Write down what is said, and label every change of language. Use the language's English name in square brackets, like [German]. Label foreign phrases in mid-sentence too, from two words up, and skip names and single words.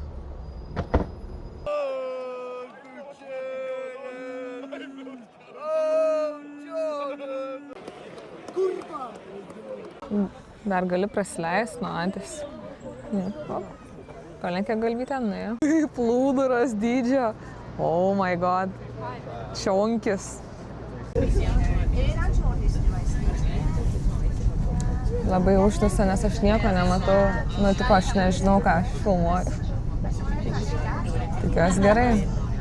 [Lithuanian] Dar gali prasileist nuo antis. Palenkė galvytę, nuėjo. Plūduras dydžio. [English] Oh my god. [Lithuanian] Čionkis. Labai užtisa, nes aš nieko nematau. Nu, tipo, aš nežinau, ką aš filmuoju. Tikiuosi gerai.